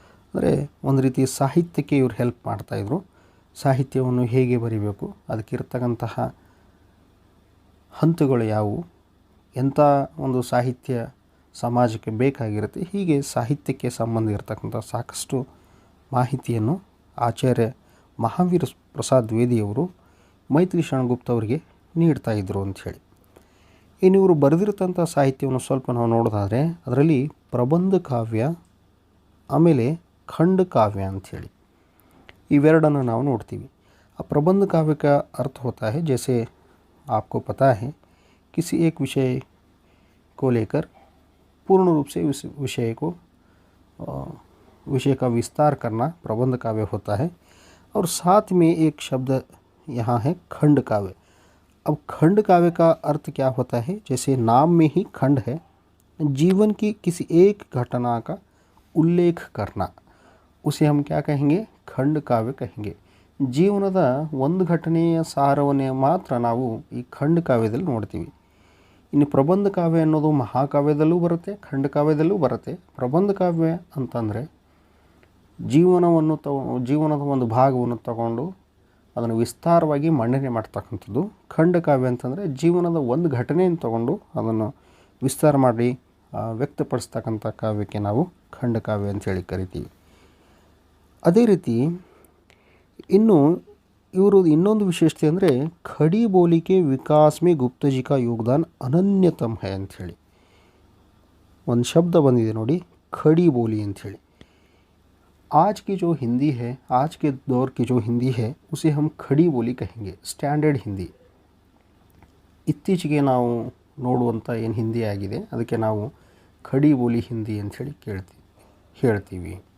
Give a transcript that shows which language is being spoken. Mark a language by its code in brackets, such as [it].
[kn] ಅಂದರೆ ಒಂದು ರೀತಿ ಸಾಹಿತ್ಯಕ್ಕೆ ಇವರು ಹೆಲ್ಪ್ ಮಾಡ್ತಾಯಿದ್ರು. ಸಾಹಿತ್ಯವನ್ನು ಹೇಗೆ ಬರೀಬೇಕು, ಅದಕ್ಕಿರ್ತಕ್ಕಂತಹ ಹಂತಗಳು ಯಾವುವು, ಎಂಥ ಒಂದು ಸಾಹಿತ್ಯ ಸಮಾಜಕ್ಕೆ ಬೇಕಾಗಿರುತ್ತೆ, ಹೀಗೆ ಸಾಹಿತ್ಯಕ್ಕೆ ಸಂಬಂಧ ಇರತಕ್ಕಂಥ ಸಾಕಷ್ಟು ಮಾಹಿತಿಯನ್ನು ಆಚಾರ್ಯ ಮಹಾವೀರ್ ಪ್ರಸಾದ್ ದ್ವಿವೇದಿಯವರು ಮೈಥಿಲಿ ಶರಣ್ ಗುಪ್ತ ಅವರಿಗೆ ನೀಡ್ತಾಯಿದ್ರು ಅಂಥೇಳಿ. ಇನ್ನು ಇವರು ಬರೆದಿರ್ತಂಥ ಸಾಹಿತ್ಯವನ್ನು ಸ್ವಲ್ಪ ನಾವು ನೋಡೋದಾದರೆ ಅದರಲ್ಲಿ ಪ್ರಬಂಧ ಕಾವ್ಯ, ಆಮೇಲೆ ಖಂಡ ಕಾವ್ಯ ಅಂಥೇಳಿ ಇವೆರಡನ್ನು ನಾವು ನೋಡ್ತೀವಿ. [hi] ಆ प्रबंध काव्य का अर्थ होता है, जैसे आपको पता है, किसी एक विषय को लेकर पूर्ण रूप से उस विषय का विस्तार करना प्रबंध काव्य होता है. और साथ में एक शब्द यहाँ है खंड काव्य. अब खंड काव्य का अर्थ क्या होता है? जैसे नाम में ही खंड है, जीवन की किसी एक घटना का उल्लेख करना, उसे हम क्या कहेंगे? खंड काव्य कहेंगे. [kn] ಜೀವನದ ಒಂದು ಘಟನೆಯ ಸಾರವನ್ನೇ ಮಾತ್ರ ನಾವು ಈ ಖಂಡ ಕಾವ್ಯದಲ್ಲಿ ನೋಡ್ತೀವಿ. ಇನ್ನು ಪ್ರಬಂಧ ಕಾವ್ಯ ಅನ್ನೋದು ಮಹಾಕಾವ್ಯದಲ್ಲೂ ಬರುತ್ತೆ, ಖಂಡ ಕಾವ್ಯದಲ್ಲೂ ಬರುತ್ತೆ. ಪ್ರಬಂಧ ಕಾವ್ಯ ಅಂತಂದರೆ ಜೀವನದ ಒಂದು ಭಾಗವನ್ನು ತಗೊಂಡು ಅದನ್ನು ವಿಸ್ತಾರವಾಗಿ ಮಂಡನೆ ಮಾಡ್ತಕ್ಕಂಥದ್ದು. ಖಂಡಕಾವ್ಯ ಅಂತಂದರೆ ಜೀವನದ ಒಂದು ಘಟನೆಯನ್ನು ತಗೊಂಡು ಅದನ್ನು ವಿಸ್ತಾರ ಮಾಡಿ ವ್ಯಕ್ತಪಡಿಸ್ತಕ್ಕಂಥ ಕಾವ್ಯಕ್ಕೆ ನಾವು ಖಂಡಕಾವ್ಯ ಅಂತೇಳಿ ಕರಿತೀವಿ. ಅದೇ ರೀತಿ ಇನ್ನು ಇವರು ಇನ್ನೊಂದು ವಿಶೇಷತೆ ಅಂದರೆ [hi] ಖಡಿ ಬೋಲಿಕೆ ವಿಕಾಸ್ ಮೇ ಗುಪ್ತಜಿ ಕಾ ಯೋಗದಾನ್ ಅನನ್ಯತಮ್ ಹೈ [kn] ಅಂಥೇಳಿ ಒಂದು ಶಬ್ದ ಬಂದಿದೆ ನೋಡಿ, ಖಡಿ ಬೋಲಿ ಅಂಥೇಳಿ. [hi] आज की जो हिंदी है, आज के दौर की जो हिंदी है उसे हम खड़ी बोली कहेंगे, ಸ್ಟ್ಯಾಂಡರ್ಡ್ ಹಿಂದಿ. [kn] ಇತ್ತೀಚೆಗೆ ನಾವು ನೋಡುವಂಥ ಏನು ಹಿಂದಿ ಆಗಿದೆ ಅದಕ್ಕೆ ನಾವು ಖಡಿ ಬೋಲಿ ಹಿಂದಿ ಅಂಥೇಳಿ ಹೇಳ್ತೀವಿ.